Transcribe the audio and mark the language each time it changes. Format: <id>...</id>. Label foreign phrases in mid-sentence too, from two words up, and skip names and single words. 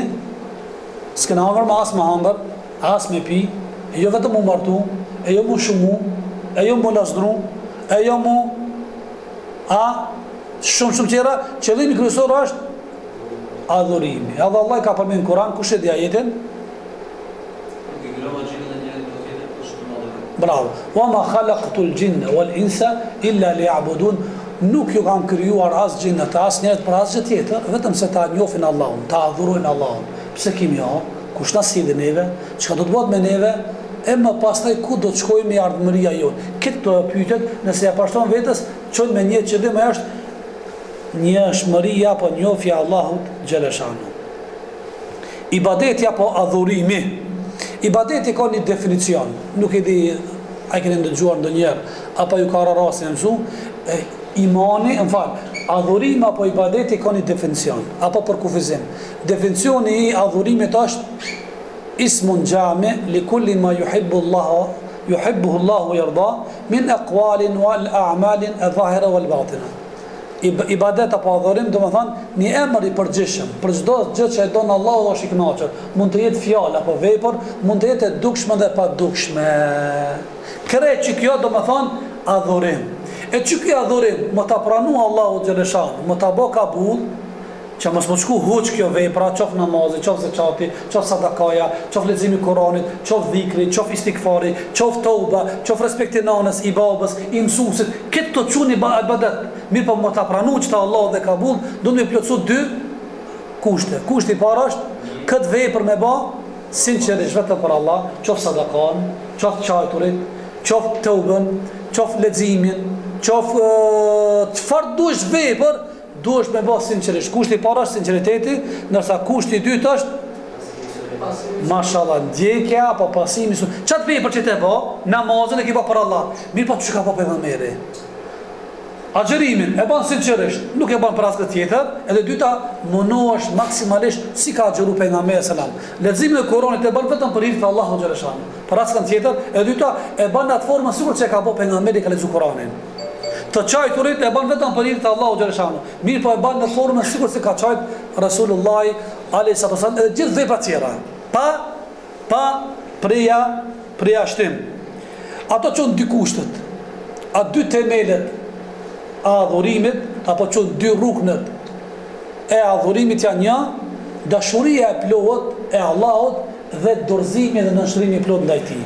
<sq>S'kena ardhur me as me hambër, as me pi, e jo vetëm u martu, e jo mu shumu, e jo mu lasdru, e jo mu shumë tjera. Qëllimi kryesor është adhurimi. Edhe Allah ka përmendur në Kur'an, kush e di ajetin? Bravo.</sq> <ar>وما خلقت الجن والإنس إلا ليعبدون.</ar> <sq>Nuk ju kam krijuar as xhinat as njerëz për asgjë tjetër, vetëm se ta njohin Allahun, ta adhurojnë Allahun. Pse kemi kush na silli neve, çka do të bëhet me neve, e më pastaj ku do të shkojmë me ardhmëria jonë. Këtë pyetjet, nëse ja pashton vetes, çon me një qëllim, është një shmëria apo njohja e Allahut</sq> <ar>جل شأنه.</ar> <sq>Ibadeti apo adhurimi. Ibadeti ka një definicion, nuk e di, a keni ndëgjuar ndonjëherë, apo ju ka rasti në mësu, imani, adhurimi apo ibadeti ka një definicion, apo për kufizim. Definicioni i adhurimit është</sq> <ar>اسم جامع لكل ما يحبه الله يرضى من أقوال والأعمال الظاهرة والباطنة.</ar> <sq>Ibadet apo adhurim do të thonë një emër i përgjithshëm për çdo gjë që e don Allahu dhe është i kënaqur. Mund të jetë fjalë apo vepër, mund të jetë e dukshme dhe pa dukshme. Krejt që kjo do të thonë adhurim. E që kjo adhurim më ta pranua Allahu xhaleshan, më ta bë kabul, që mos më shku huq kjo vepra, qof namazi, qof zekati, qof sadakaja, qof leximi i Kuranit, qof dhikri, qof istikfari, qof tauba, qof respekti nanës, i babës, i mësuesit, këtë të çuni ibadet. Mirë po më ta pranu që ta Allah dhe kabul, do të më plotësu dy kushte. Kushti i parë është këtë vepër me bë sinqerisht vetëm për Allah, qof sadakan, qof çajturit, qof taubën, qof leximin, qof çfarë dush vepër, duhesh me bë sinqerisht. Kushti i parë është sinqeriteti, ndërsa kushti i dytë është mashallah ndjekja apo pasimi. Çfarë vepër që të bë, namazën e ke bë për Allah. Mirë po çka ka bë pejgamberi? Agjerimin e bën sinqerisht, nuk e bën për asgjë tjetër. Edhe dyta, munohesh maksimalisht si ka xheru pejgamberi sallam. Leximin e Kuranit e bën vetëm për hir të Allahut xhaleshan. Për asgjë tjetër. E dyta, e bën në atë formë sikur që ka bë pejgamberi ka lexuar Kuranin. Të çajturit e bën vetëm për hir të Allahut xhaleshan. Mirë po e bën në formën sikur se ka çajt</sq> <ar>رسول الله عليه سلام</ar> <sq>edhe gjithë veprat tjera. Pa preja shtim. Ato çon dy kushtet. A dy themelet adhurimit, apo që dy ruknet e adhurimit janë një, dashuria e plot e Allahut dhe dorëzimi dhe nënshtrimi i plot ndaj tij.</sq>